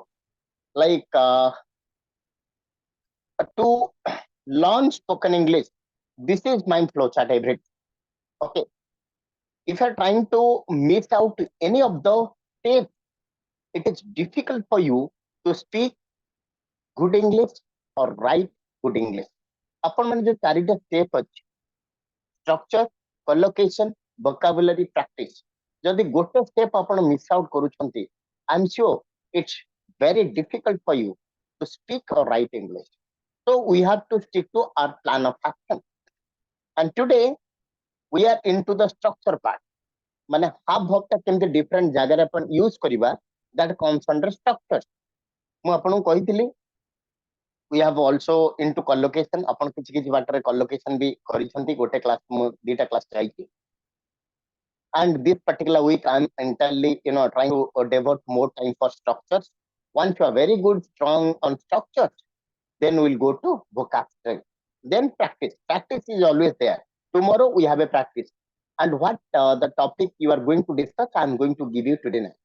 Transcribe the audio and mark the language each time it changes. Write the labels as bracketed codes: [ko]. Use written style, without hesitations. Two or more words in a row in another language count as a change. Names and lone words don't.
[en] Like to learn spoken English, this is my flowchart every. Okay, if you're trying to miss out any of the steps, it is difficult for you to speak good English or write good English. [or] ଆପଣ ମାନେ ଯୋଉ ଚାରିଟା step ଅଛି [en] structure, collocation, vocabulary, practice. [or] ଯଦି ଗୋଟେ step ଆପଣ miss out କରୁଛନ୍ତି, [en] I'm sure it's very difficult for you to speak or write English. So we have to stick to our plan of action. And today we are into the structure part. [or] ମାନେ [en] have verb [or] ଟା କେମିତି different ଜାଗାରେ ଆପଣ use କରିବା, [en] that comes under structure. [or] ମୁଁ ଆପଣଙ୍କୁ କହିଥିଲି [en] we have also into collocation. [or] ଆପଣ କିଛି କିଛି ବାଟରେ collocation ବି କରିଛନ୍ତି, ଗୋଟେ class ମୁଁ ଦିଟା class ଯାଇଛି. [en] And this particular week I'm entirely trying to devote more time for structures. Once you are very good strong on structures, then we'll go to vocabulary, then practice is always there. Tomorrow we have a practice, and what the topic you are going to discuss, I'm going to give you today night.